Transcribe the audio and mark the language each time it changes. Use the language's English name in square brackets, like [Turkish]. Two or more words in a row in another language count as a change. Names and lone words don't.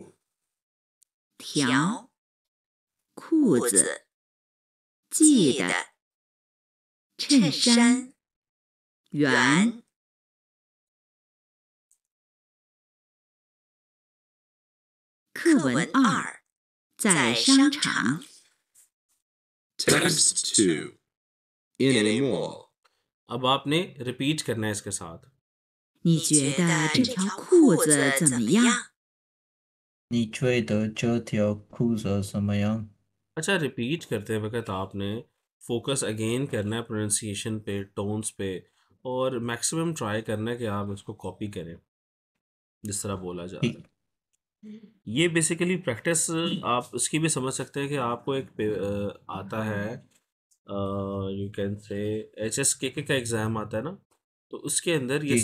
[Chinese] 条裤子系的衬衫圆课文2在商场 [English] Text 2. In a mall. [Urdu] اب آپ نے ریپیٹ کرنا ہے اس کے ساتھ [Chinese] 你觉得这条裤子怎么样？你觉得这条裤子怎么样？ [Urdu] اچھا ریپیٹ کرتے وقت آپ نے [English] focus again [Urdu] کرنا ہے پروناؤنسی ایشن پہ ٹونز پہ اور [English] maximum try [Urdu] کرنا ہے کہ آپ اس کو کاپی کریں جس طرح بولا جا رہا ठीक ہے یہ [English] basically practice [Urdu] آپ اس کی بھی سمجھ سکتے ہیں کہ آپ کو ایک آتا ہے [English] you can say [Urdu] HSKK کا ایگزام آتا ہے نا تو اس کے اندر یہ